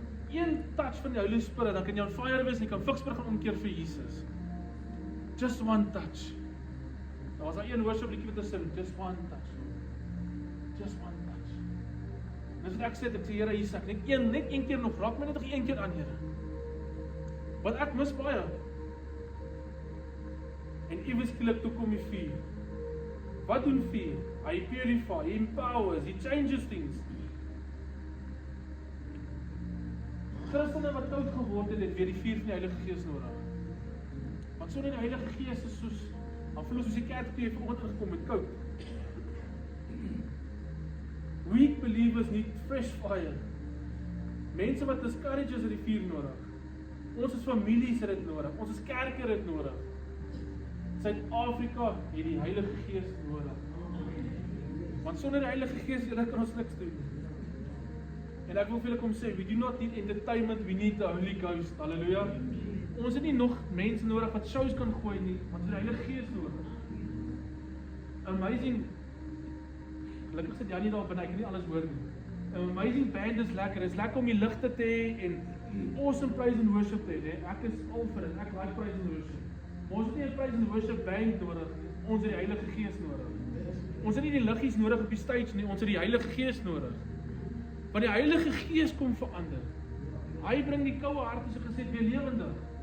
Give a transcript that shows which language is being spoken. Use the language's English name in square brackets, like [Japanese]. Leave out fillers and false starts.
[Afrikaans] Een touch van die Holy Spirit, dan kan jy on fire wees en jy kan Vicksburg gaan omkeer vir Jesus. [English] Just one touch. [Afrikaans] Daar was daar een worship liedjie wat sing, [English] just one touch. Just one touch. [Afrikaans] Dis wat ek sê, Here, hier sê ek, net een keer nog, raak my net nog een keer aan, Here. Want ek mis baie. En ewe skielik toe kom die vuur. Wat doen vuur? [English] Hy purify, he empowers, he changes things. [Afrikaans] Christene wat koud geword het weer die vuur van die Heilige Gees nodig. Want sonder die Heilige Gees is soos, dan voel ons soos die kerk toe jy vanoggend gekom het koud. [English] Weak believers need fresh fire. [Afrikaans] Mense wat discouraged is, het die vuur nodig. Ons as families het dit nodig, ons as kerke het dit nodig. Suid-Afrika het die Heilige Gees nodig. Want sonder die Heilige Gees kan ons niks doen. En ek wil vir julle kom sê, [English] we do not need entertainment, we need the Holy Ghost. [Afrikaans] Halleluja. Ons het nie nog mense nodig wat shows kan gooi nie, want ons het die Heilige Gees nodig. Amazing. Gelukkig sit Janie daar binne, ek kan nie alles hoor nie. Amazing band is lekker om die ligte te hê en awesome praise and worship te hê. Ek is al vir dit, ek like praise and worship. Maar ons het nie 'n praise and worship band nodig, ons het die Heilige Gees nodig. Ons het nie die liggies nodig op die stage nie, ons het die Heilige Gees nodig. Want die Heilige Gees kom verander. Hy bring die koue hart, soos ek gesê het, weer lewendig.